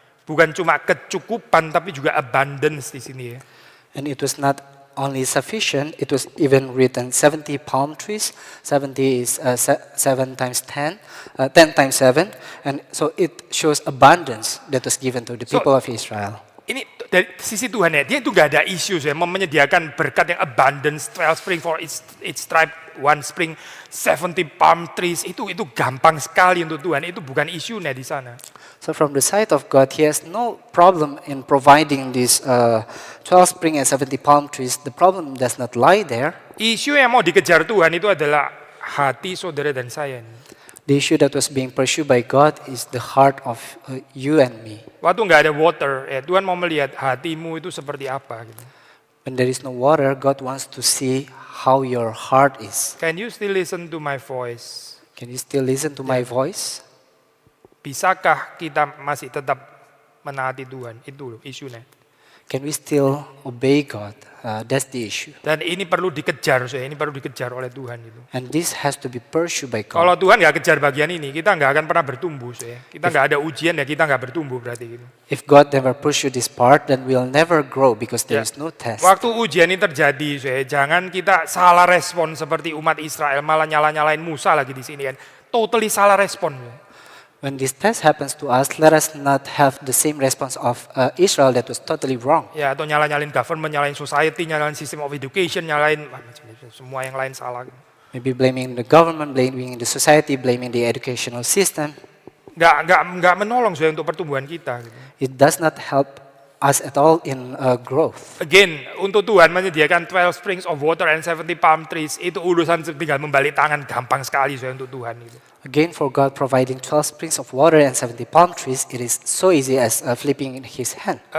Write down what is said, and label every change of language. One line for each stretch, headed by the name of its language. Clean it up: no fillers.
Indonesian: Bukan cuma kecukupan tapi juga abundance di sini ya.
English: And it was not only sufficient, it was even written 70 palm trees. 70 is 7 times 10, 10 times 7. And so it shows abundance that was given to the So- people of Israel.
Indonesian: Ini dari sisi Tuhan ya, dia itu gak ada isu ya, menyediakan berkat yang abundance,
English: 12 spring for each tribe, 1 spring, 70 palm trees,
Indonesian: itu gampang sekali untuk Tuhan, itu bukan isunya di sana.
English: So from the side of God, He has no problem in providing these 12 spring and 70 palm trees. The problem does not lie there.
Indonesian: Isu yang mau dikejar Tuhan itu adalah hati saudara dan saya.
English: The issue that was being pursued by God is the heart of you and me.
Indonesian: Waktu nggak ada water, ya Tuhan mau melihat hatimu itu seperti apa. Gitu.
English: When there is no water, God wants to see how your heart is. Can you still listen to my voice? Can you still listen to my voice?
Indonesian: Bisakah kita masih tetap menaati Tuhan? Itu isunya.
English: Can we still obey God? That's the issue.
Indonesian: Dan ini perlu dikejar, ini perlu dikejar oleh Tuhan itu.
English: And this has to be pursued by God.
Indonesian: Kalau Tuhan nggak kejar bagian ini, kita nggak akan pernah bertumbuh. Kita nggak ada ujian ya kita nggak bertumbuh berarti gitu.
English: If God never pursue this part, then we'll never grow because there
Indonesian: Ya.
English: is no test.
Indonesian: Waktu ujian ini terjadi, jangan kita salah respon seperti umat Israel malah nyalain Musa lagi di sini kan. Totally salah respon.
English: When this test happens to us, let us not have the same response of Israel that was totally wrong.
Indonesian: Ya, atau nyalain government, nyalain society, nyalain
English: system of education,
Indonesian: nyalain macam-macam, semua yang lain salah.
English: Maybe blaming the government, blaming the society, blaming the educational system.
Indonesian: Nggak menolong untuk pertumbuhan kita. Gitu.
English: It does not help us at all in growth.
Indonesian: Again, untuk Tuhan menyediakan
English: 12 springs of water and 70 palm trees,
Indonesian: itu urusan tinggal membalik tangan gampang sekali untuk Tuhan. Gitu.
English: Again, for God providing 12 springs of water and 70 palm trees, it is so easy as flipping in His hand.